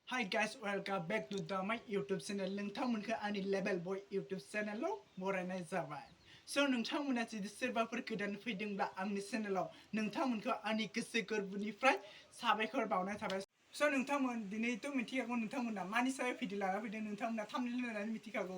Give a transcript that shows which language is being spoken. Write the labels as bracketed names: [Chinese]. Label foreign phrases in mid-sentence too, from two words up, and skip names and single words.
[English] Hi guys, welcome back to my YouTube channel. [Bodo] नोंथांमोनखौ आंनि लेभेल बय YouTube चेनेलाव बरायनाय जाबाय। So नोंथांमोना जुदि सोरबाफोर गोदान फैदोंब्ला आंनि चेनेलाव नोंथांमोनखौ आंनि गोसो गोरबोनिफ्राय साबायखर बावनाय थाबाय। So नोंथांमोन दिनैथ' मिथिखागौ नोंथांमोना मानि सायाव भिडिअ लाना फैदों नोंथांमोना थाम्बनेल नायनानै मिथिखागौ।